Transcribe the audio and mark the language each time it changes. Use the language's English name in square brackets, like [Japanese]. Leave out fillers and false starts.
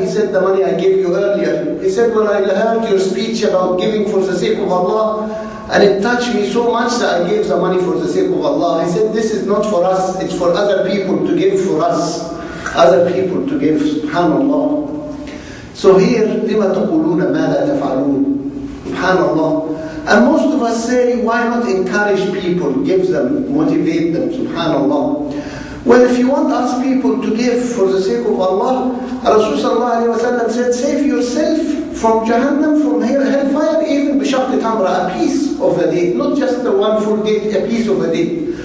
[English] He said, the money I gave you earlier. He said, well, I heard your speech about giving for the sake of Allah, and it touched me so much that I gave the money for the sake of Allah. He said, this is not for us, it's for other people to give for us. Other people to give, subhanAllah. So here, [Arabic] لِمَا تَقُولُونَ مَا لَا تَفْعَلُونَ. [English] SubhanAllah. And most of us say, why not encourage people, give them, motivate them, subhanAllah. Well, if you want to ask people to give for the sake of Allah, Rasulullah said, save yourself from Jahannam, from hellfire, even bishaqti tamra, a piece of a date, not just the one full date, a piece of a date.